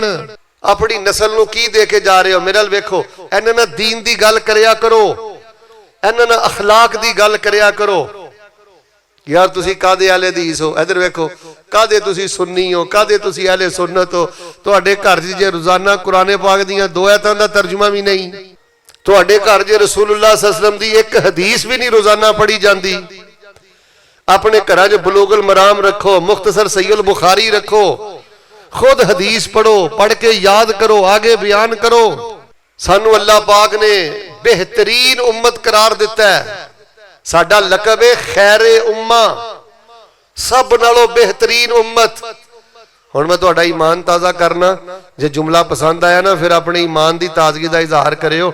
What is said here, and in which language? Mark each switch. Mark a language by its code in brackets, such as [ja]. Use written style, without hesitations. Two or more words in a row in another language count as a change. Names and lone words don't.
[pa] اپنی نسل نوں کی دے کے جا رہے ہو؟ میرے نال ویکھو، انہاں نال دین دی گل کریا کرو، انہاں نال اخلاق دی گل کریا کرو. یار تسی کاہدے اہلِ حدیث ہو؟ ادھر ویکھو، کاہدے تسی سنی ہو، کاہدے تسی اہلِ سنت ہو? تہاڈے گھر جے روزانہ قرآن پاک دیاں 2 آیتاں دا ترجمہ بھی نہیں، تہاڈے گھر جے رسول اللہ [ar] صلى الله عليه وسلم [pa] دی ایک حدیث بھی نہیں [ur] روزانہ پڑھی جاتی. [pa] اپنے گھر چ بلوغ المرام رکھو، مختصر صحیح البخاری رکھو، خود حدیث پڑھو، پڑھ کے یاد کرو، اگے بیان کرو. سانوں اللہ پاک نے بہترین امت قرار دتا ہے. ساڈا لقب ہے خیرِ امہ، سب نالوں بہترین امت. ہن میں تہاڈا ایمان تازہ کرنا، جے جملہ پسند آیا نا فیر [ur] اپنے ایمان کی تازگی کا اظہار [pa] करियो।